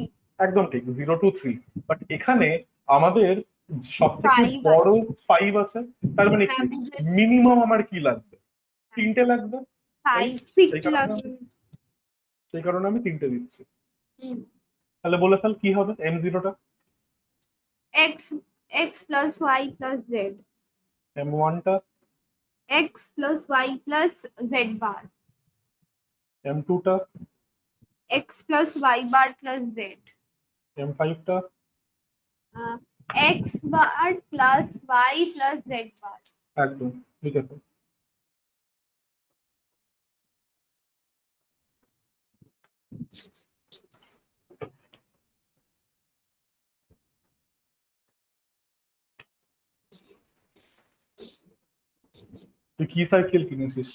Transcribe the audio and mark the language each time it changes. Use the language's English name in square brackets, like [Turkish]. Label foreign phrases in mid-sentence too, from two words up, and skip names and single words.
[Bangla] একদম ঠিক, 0 to 3। বাট এখানে আমাদের সব থেকে 5 বড় আছে। 5 আছে। তার মানে কি হ্যাঁ বুঝেছি। মিনিমাম আমার কি লাগবে? তিনটে লাগবে, 5 রাইট? 6 সেই কারণে লাগবে। সেই কারণে আমি তিনটে দিচ্ছি। হুম। তাহলে বলে ফেল কি হবে M0টা। [English] x x plus y plus z। [Bangla] M1টা। [English] x plus y plus z bar। [Bangla] M2টা। [English] x plus y bar plus z। [Bangla] M5টা। [English] x bar plus y plus z bar। [Bangla] একদম ঠিক আছে। তুই কি সাইকেল কিনেছিস?